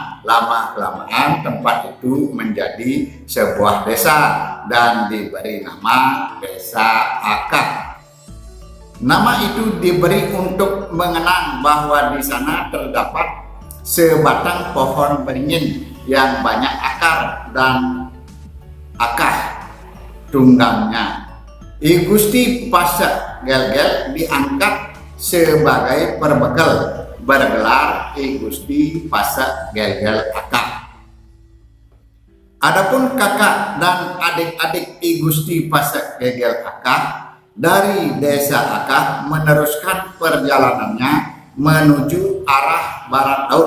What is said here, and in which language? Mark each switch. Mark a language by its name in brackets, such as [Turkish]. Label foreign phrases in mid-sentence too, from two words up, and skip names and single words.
[Indonesian] Lama-kelamaan tempat itu menjadi sebuah desa dan diberi nama Desa Akah. Nama itu diberi untuk mengenang bahwa di sana terdapat sebatang pohon beringin yang banyak akar dan akah tunggangnya. I Gusti Pasagelgel diangkat sebagai perbekal, bergelar I Gusti Pasagelgel Akah. Adapun kakak dan adik-adik I Gusti Pasagelgel Akah dari Desa Akah meneruskan perjalanannya menuju arah barat laut.